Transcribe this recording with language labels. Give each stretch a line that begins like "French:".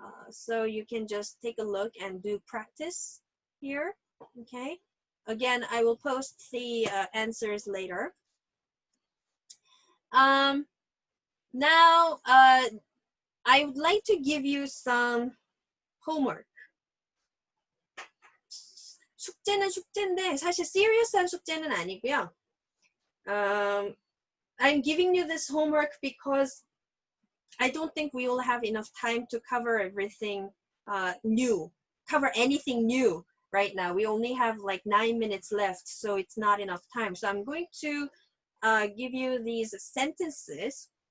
English: So you can just take a look and do practice here. Okay? Again, I will post the answers later. Now, I would like to give you some homework.
Korean: 숙제는 숙제인데 사실 serious한 숙제는 아니고요.
English: I'm giving you this homework because I don't think we will have enough time to cover everything new, cover anything new right now. We only have like 9 minutes left, so it's not enough time. So I'm going to give you these sentences.